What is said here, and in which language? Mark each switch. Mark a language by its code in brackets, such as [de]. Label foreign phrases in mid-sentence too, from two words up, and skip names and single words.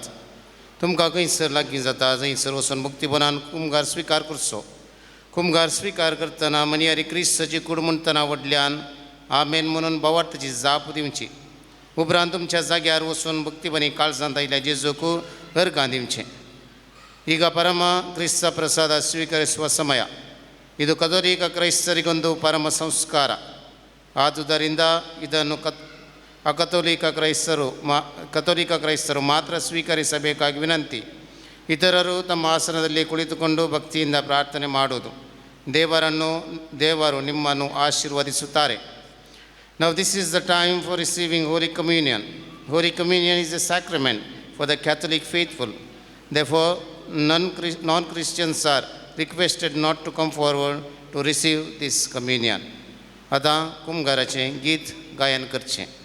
[kok] तुमकां खंयसर लागीं जाता थंयसर वचून मुक्तीपणान कुमगार स्विकार करचो. कुमगार स्विकार करतना मनियारी क्रिस्ताची कूड म्हणटना व्हडल्यान आमेन म्हणून भावार्थाची जाप दिवची. उपरांत तुमच्या जाग्यार वचून भक्तीपणी काळजांत आयिल्ल्या जेजूक अर्घां दिवचें. [kn] ಈಗ ಪರಮ ಕ್ರಿಸ್ತ ಪ್ರಸಾದ ಸ್ವೀಕರಿಸುವ ಸಮಯ. ಇದು ಕಥೋಲಿಕ ಕ್ರೈಸ್ತರಿಗೊಂದು ಪರಮ ಸಂಸ್ಕಾರ. ಆದುದರಿಂದ ಇದನ್ನು ಕಥೋಲಿಕ ಕ್ರೈಸ್ತರು ಮಾತ್ರ ಸ್ವೀಕರಿಸಬೇಕಾಗಿ ವಿನಂತಿ. ಇತರರು ತಮ್ಮ ಆಸನದಲ್ಲಿ ಕುಳಿತುಕೊಂಡು ಭಕ್ತಿಯಿಂದ ಪ್ರಾರ್ಥನೆ ಮಾಡುವುದು. ದೇವರು ನಿಮ್ಮನ್ನು ಆಶೀರ್ವದಿಸುತ್ತಾರೆ. [en] Now this is the time for receiving Holy Communion. Holy Communion is a sacrament for the Catholic faithful. Therefore, non-Christians are requested not to come forward to receive this communion. [kok] आता कुमगाराचे गीत गायन करचें.